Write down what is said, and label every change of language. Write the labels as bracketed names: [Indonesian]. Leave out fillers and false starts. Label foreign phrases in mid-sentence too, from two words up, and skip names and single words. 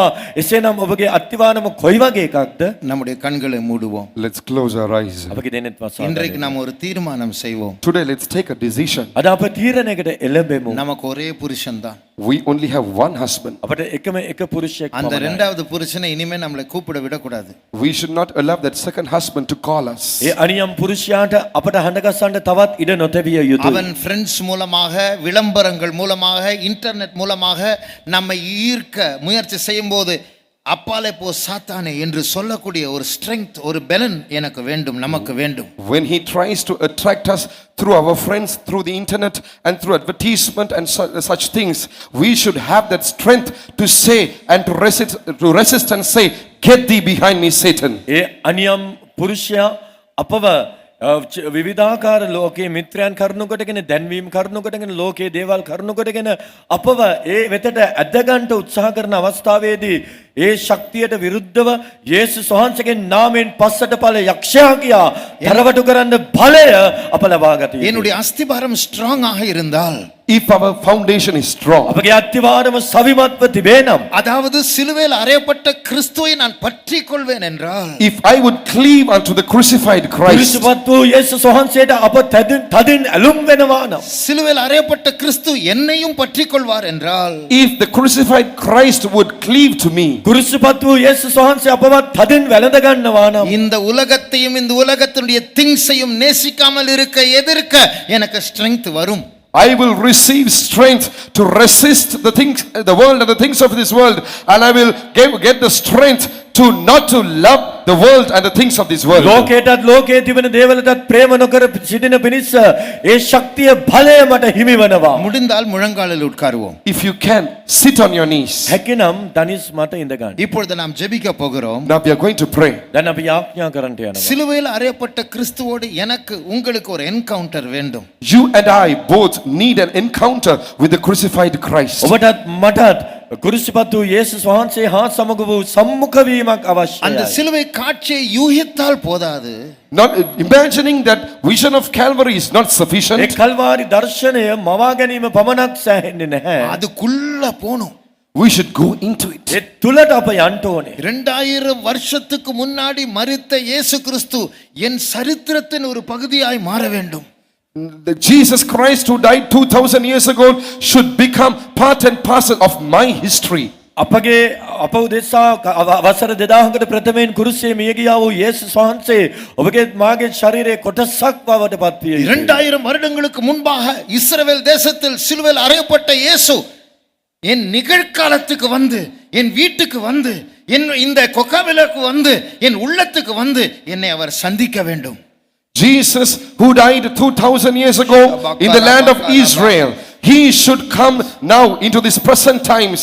[Sinhala] එසේනම් ඔබගේ අත්තිවාරම කොයි වගේ එකක්ද? [Tamil] நம்முடைய கண்களை மூடுவோம். [English] Let's close our eyes. [Sinhala] අපගේ දෙනෙත් වසා [Tamil] இன்றைக்கு நாம் ஒரு தீர்மானம் செய்வோம். [English] Today let's take a decision. [Sinhala] අද අප තීරණයකට එළඹෙමු. [Tamil] நமக்கு ஒரே புருஷன் தான். [English] We only have one husband. [Sinhala] අපට එකම එක පුරුෂයෙක් [Tamil] அந்த [Sinhala] පමණයි. [Tamil] இரண்டாவது புருஷனை இனிமே நம்மளை கூப்பிட விடக்கூடாது. [English] We should not allow that second husband to call us. [Sinhala] ඒ අනියම් පුරුෂයාට අපට හඬගස්සන්න තවත් ඉඩ නොතැබිය යුතුයි. [Tamil] அவன் ஃப்ரெண்ட்ஸ் மூலமாக, விளம்பரங்கள் மூலமாக, இன்டர்நெட் மூலமாக நம்மை ஈர்க்க முயற்சி செய்யும்போது அப்பாலே போ சாத்தானே என்று சொல்லக்கூடிய ஒரு ஸ்ட்ரெங்த், ஒரு பலன் எனக்கு வேண்டும், நமக்கு வேண்டும். [English] When he tries to attract us through our friends, through the internet and through advertisement and such things, we should have that strength to say and to resist and say, get thee behind me, Satan. [Sinhala] ඒ අනියම් පුරුෂයා අපව විවිධාකාර ලෝකයේ මිත්‍රයන් කරුණු කොටගෙන දැන්වීම් කරුණු කොටගෙන ලෝකයේ දේවල් කරුණු කොටගෙන අපව ඒ වෙතට ඇදගන්න උත්සාහ කරන අවස්ථාවේදී ඒ ශක්තියට විරුද්ධව යේසුස් වහන්සේගේ නාමයෙන් පස්සට ඵල යක්ෂයා කියා තරවටු කරන්න බලය අප ලබා ගත යුතුයි. [Tamil] என்னுடைய அஸ்திபாரம் ஸ்ட்ராங் ஆக இருந்தால், [English] If our foundation is strong, [Sinhala] අපගේ අත්තිවාරම සවිමත්ව තිබේ නම්, [Tamil] அதாவது சிலுவையில் அறையப்பட்ட கிறிஸ்துவை நான் பற்றிக் கொள்வேன் என்றால், [English] if I would cleave unto the crucified Christ, [Sinhala] ක්‍රිස්තුපත් වූ යේසුස් වහන්සේට අප තදින් ඇලුම් වෙනවා නම්, [Tamil] சிலுவையில் அறையப்பட்ட கிறிஸ்து என்னையும் பற்றிக் கொள்வார் என்றால், [English] if the crucified Christ would cleave to me, [Sinhala] ක්‍රිස්තුපත් වූ යේසුස් වහන්සේ අපවත් තදින් වැළඳ ගන්නවා නම්, [Tamil] இந்த உலகத்தையும் இந்த உலகத்தினுடைய திங்ஸையும் நேசிக்காமல் இருக்க எதிர்க்க எனக்கு ஸ்ட்ரெங்த் வரும். [English] I will receive strength to resist the things, the world and the things of this world, and I will get the strength to not to love the world and the things of this world. [Sinhala] ලෝකයටත් ලෝකයේ තිබෙන දේවලටත් ප්‍රේම නොකර සිටින පිණිස ඒ ශක්තිය බලය මට හිමි වනවා. [Tamil] முடிந்தால் முழங்காலில் உட்காருவோம். [English] If you can, sit on your knees. [Sinhala] හැකිනම් තනිස් මත ඉඳ ගන්න. [Tamil] இப்பொழுது நாம் ஜெபிக்க போகிறோம். [English] Now we are going to pray. [Sinhala] දැන් අපි යාඥා කරන්නට යනවා. [Tamil] சிலுவையில் அறையப்பட்ட கிறிஸ்துவோடு எனக்கு உங்களுக்கு ஒரு என்கவுண்டர் வேண்டும். [English] You and I both need an encounter with the crucified Christ. [Sinhala] ඔබටත් මටත් කුරුසිපත් වූ යේසුස් වහන්සේ හා සමග වූ සම්මුඛ වීමක් [Tamil] அந்த [Sinhala] අවශ්‍යයි. [Tamil] சிலுவை காட்சியை யூகித்தால் போதாது. [English] Not imagining that vision of Calvary is not [Sinhala] ඒ [English] sufficient. [Sinhala] කල්වාරි දර්ශනය මවා ගැනීම පමණක් සෑහෙන්නේ නැහැ. [Tamil] அதுக்குள்ள போணும். [English] We should go into it. [Sinhala] ඒ තුලට අප යන්න ඕනේ. [Tamil] 2000 வருஷத்துக்கு முன்னாடி மரித்த இயேசு கிறிஸ்து என் சரித்திரத்தின் ஒரு பகுதியாய் மாற வேண்டும். [English] The Jesus Christ who died 2000 years ago should become part and parcel of my history. [Sinhala] අපගේ අප උදෙසා වසර 2000කට ප්‍රථමයෙන් කුරුසියේ මිය ගියා වූ යේසුස් වහන්සේ ඔබගේ මාගේ ශරීරයේ කොටසක් බවට පත් විය යුතුයි. [Tamil] 2000 வருடங்களுக்கு முன்பாக இஸ்ரவேல் தேசத்தில் சிலுவையில் அறையப்பட்ட இயேசு என் நிகழ்காலத்துக்கு வந்து என் வீட்டுக்கு வந்து என் இந்த கொக்காவிலுக்கு வந்து என் உள்ளத்துக்கு வந்து என்னை அவர் சந்திக்க வேண்டும். [English] Jesus who died 2000 years ago in the land of Israel, he should come now into these present times.